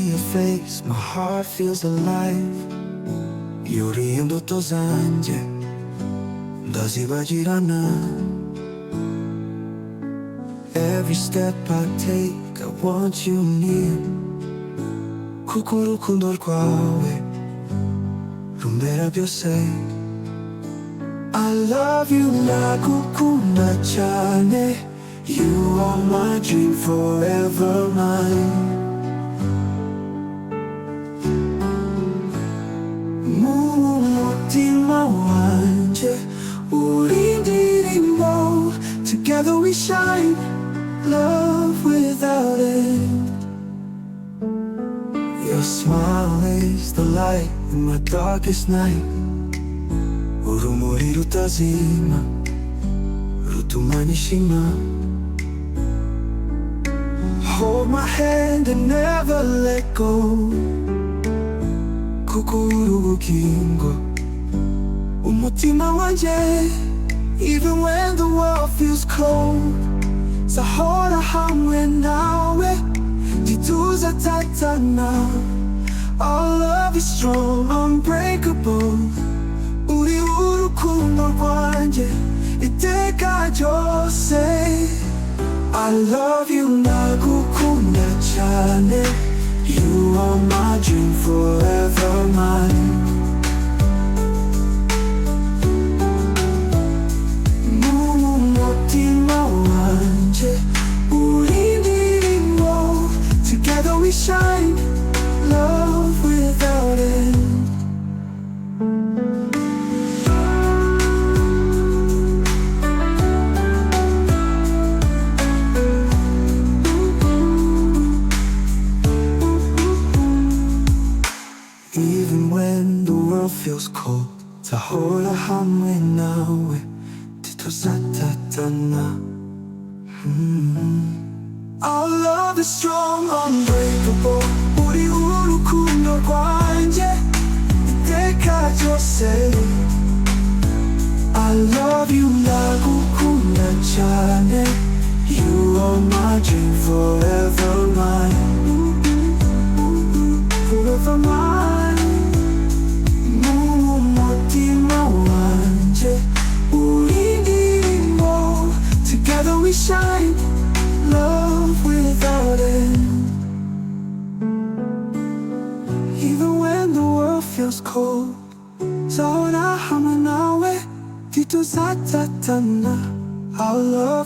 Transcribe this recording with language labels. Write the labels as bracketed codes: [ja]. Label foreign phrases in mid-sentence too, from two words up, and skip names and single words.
[en] face, my heart feels alive. [rw] URI imbuto zanjye ndazibagirana. [en] Every step I take, I want you near, [rw] kuko urukundo rwawe rumbera byose. [en] I love you, [rw] ndagukunda cyane. [en] You are my dream, forever mine. [rw] Mu mutima wanje uri indirimbo. [en] Together we shine, love without end. Your smile is the light in my darkest night. [rw] Urumuri rutazima rutuma nishima. [en] Hold my hand and never let go, [rw] kuko uri ubugingo umutima wanje. [en] Even when the world feels cold, [rw] zahora hamwe nawe ntituzatatana. [en] Our love is strong, unbreakable. [rw] Uri urukundo rwanje iteka ryose. [en] I love you, [rw] ndagukunda cyane. [en] You are my dream, forever mine. [rw] Mu mutima wanje uri indirimbo. [en] Together we shine, love without end. Even when the world feels cold, [rw] zahora hamwe nawe ntituzatatana. [en] Our love is strong, unbreakable. [rw] Uri urukundo rwanje iteka ryose. [en] I love you, [rw] ndagukunda cyane. [en] You are my dream, forever mine. Forever mine. Together we shine, love without end. Even when the world feels cold, [rw] zahora hamwe nawe ntituzatatana. [en] Our love is